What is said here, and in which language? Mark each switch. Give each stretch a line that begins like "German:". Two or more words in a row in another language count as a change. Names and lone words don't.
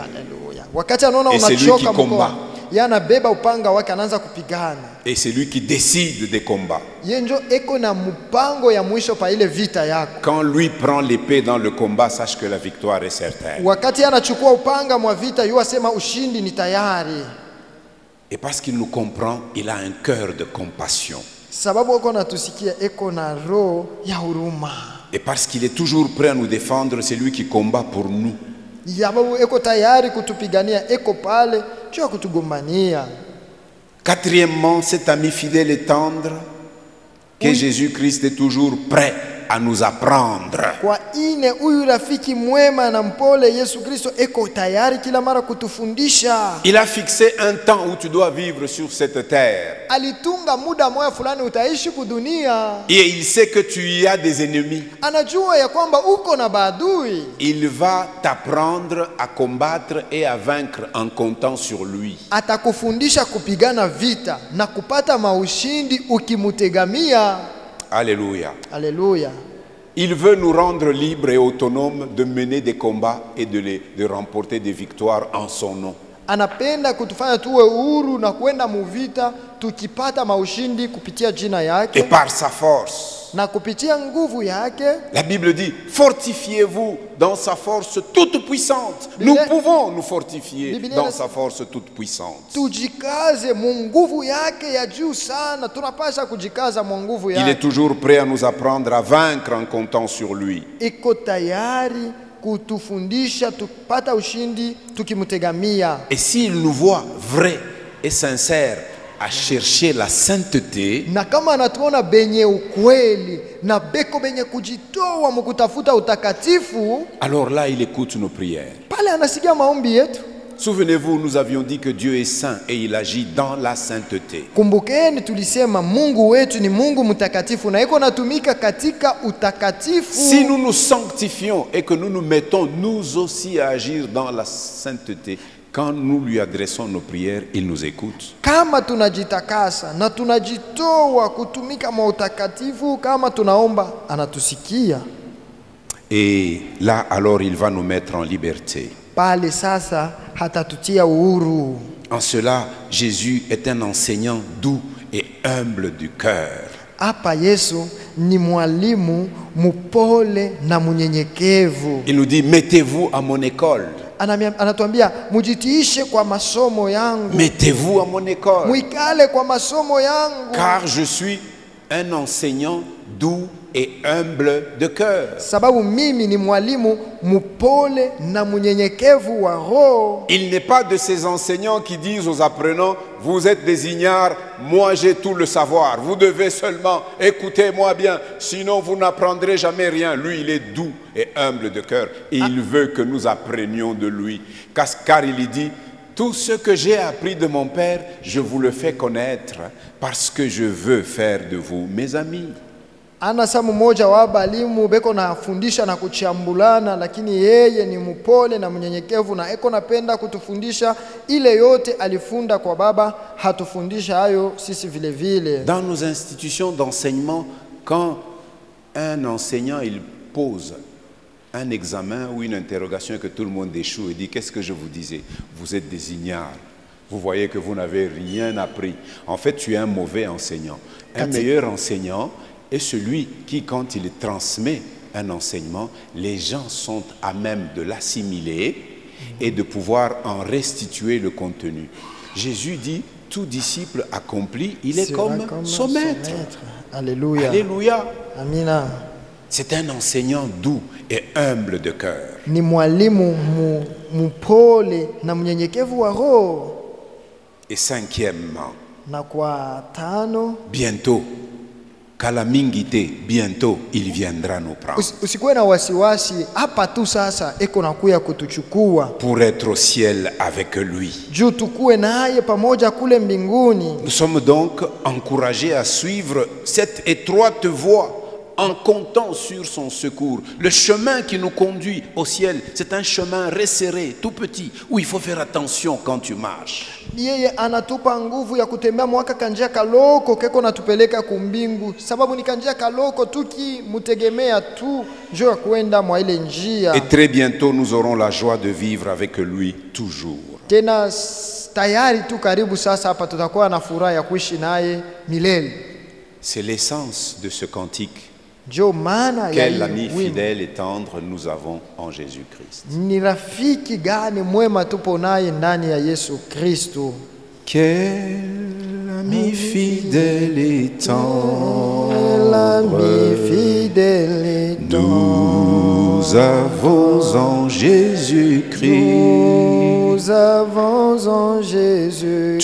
Swahili: Haleluya. Wakati anaona
French: Et c'est lui
Swahili: unachoka
French: qui combat.
Swahili: mkono, yeye anabeba upanga wake anaanza kupigana.
French: Et c'est lui qui décide des combats.
Swahili: Yeye ndio eko na mpango ya mwisho pa ile vita yako.
French: Quand lui prend l'épée dans le combat, sache que la victoire est certaine.
Swahili: Wakati anachukua upanga mwa vita, yu asema ushindi ni tayari.
French: Et parce qu'il nous comprend, il a un cœur de compassion.
Swahili: Sababu eko natusikia eko na roho ya huruma.
French: Et parce qu'il est toujours prêt à nous défendre, c'est lui qui combat pour nous.
Swahili: Sababu eko tayari kutupigania, eko pale juu ya kutugombania.
French: Quatrièmement, cet ami fidèle et tendre, que Jésus-Christ est toujours prêt à nous apprendre.
Swahili: Kwa ine huyu rafiki mwema na mpole Yesu Kristo eko tayari kila mara kutufundisha.
French: Il a fixé un temps où tu dois vivre sur cette terre.
Swahili: Alitunga muda moya fulani utaishi kudunia.
French: Et il sait que tu y as des ennemis.
Swahili: Anajua ya kwamba uko na maadui.
French: Il va t'apprendre à combattre et à vaincre en comptant sur lui.
Swahili: Atakufundisha kupigana vita na kupata maushindi ukimutegamia.
French: Alléluia. Alléluia. Il veut nous rendre libres et autonomes de mener des combats et de remporter des victoires en son nom.
Swahili: Anapenda kutufanya tuwe huru na kwenda muvita tukipata maushindi kupitia jina
French: Et
Swahili: yake
French: par sa force.
Swahili: na kupitia nguvu yake.
French: La Bible dit, fortifiez-vous dans sa force toute puissante. Bible- Nous pouvons nous fortifier Bible- dans sa force toute puissante.
Swahili: Tujikaze mu nguvu yake ya juu sana. Tunapasha kujikaza mu nguvu
French: Il est
Swahili: yake.
French: toujours prêt à nous apprendre à vaincre en comptant sur lui.
Swahili: Iko tayari kutufundisha tupata ushindi tukimutegamia.
French: Et s'il nous voit vrais et sincères à chercher la sainteté,
Swahili: Na kama anatuona benye ukweli na beko benye kujitoa mukutafuta utakatifu,
French: alors là, il écoute nos prières.
Swahili: pale anasikia maombi yetu.
French: Souvenez-vous, nous avions dit que Dieu est saint et il agit dans la sainteté.
Swahili: Kumbukeni tulisema Mungu wetu ni Mungu mtakatifu na iko natumika katika utakatifu.
French: Si nous nous sanctifions et que nous nous mettons nous aussi à agir dans la sainteté, quand nous lui adressons nos prières, il nous écoute.
Swahili: Kama tunajitakasa na tunajitoa kutumika mwa utakatifu, kama tunaomba anatusikia.
French: Et là, alors, il va nous mettre en liberté.
Swahili: Pale sasa hatatutia uhuru.
French: En cela, Jésus est un enseignant doux et humble du cœur.
Swahili: Hapa Yesu ni mwalimu mupole na munyenyekevu.
French: Il nous dit, mettez-vous à mon école.
Swahili: Anatuambia mujitiishe kwa masomo yangu.
French: Mettez-vous à mon école.
Swahili: Muikale kwa masomo yangu.
French: Car je suis un enseignant doux et humble de cœur.
Swahili: Sababu mimi ni mwalimu mupole na munyenyekevu wa roho.
French: Il n'est pas de ces enseignants qui disent aux apprenants, vous êtes des ignares, moi j'ai tout le savoir, vous devez seulement écouter moi bien, sinon vous n'apprendrez jamais rien. Lui, il est doux et humble de cœur et il veut que nous apprenions de lui. Car il dit, tout ce que j'ai appris de mon Père, je vous le fais connaître parce que je veux faire de vous mes amis.
Swahili: Anasa mmoja wa balimu beko na fundisha na kuchambulana, lakini yeye ni mpole na mnyenyekevu na eko napenda kutufundisha ile yote alifunda kwa Baba, hatufundisha hayo sisi vile vile.
French: Dans nos institutions d'enseignement, quand un enseignant il pose un examen ou une interrogation et que tout le monde échoue et dit qu'est-ce que je vous disais? Vous êtes des ignares. Vous voyez que vous n'avez rien appris. En fait, tu es un mauvais enseignant. Un meilleur enseignant est celui qui, quand il transmet un enseignement, les gens sont à même de l'assimiler et de pouvoir en restituer le contenu. Jésus dit, tout disciple accompli, il est comme son maître. Alléluia. Alléluia.
Swahili: Amina.
French: C'est un enseignant doux et humble de cœur.
Swahili: Ni mwalimu mpole na mnyenyekevu wa roho.
French: Et cinquièmement,
Swahili: na kwa tano,
French: bientôt, Kalamingite, bientôt il viendra nous prendre.
Swahili: Usikuwe na wasiwasi, hapa tu sasa eko nakuya kutuchukua.
French: Pour être au ciel avec lui.
Swahili: Juu tukue naye pamoja kule mbinguni.
French: Nous sommes donc encouragés à suivre cette étroite voie en comptant sur son secours. Le chemin qui nous conduit au ciel, c'est un chemin resserré, tout petit, où il faut faire attention quand tu marches.
Swahili: Yeye anatupa nguvu ya kutembea mwaka kanjia kaloko keko natupeleka kumbingu, sababu ni kanjia kaloko tuki mutegemea tu njoo kuenda mwa ile njia.
French: Et très bientôt nous aurons la joie de vivre avec lui toujours.
Swahili: Tena tayari tu karibu sasa hapa tutakuwa na furaha ya kuishi naye milele.
French: C'est l'essence de ce cantique. Quel ami fidèle et tendre nous avons en Jésus-Christ.
Swahili: Ni rafiki gani mwema tupo naye ndani ya Yesu Kristo.
French: Quel ami fidèle et tendre nous avons en Jésus-Christ. Nous avons en Jésus,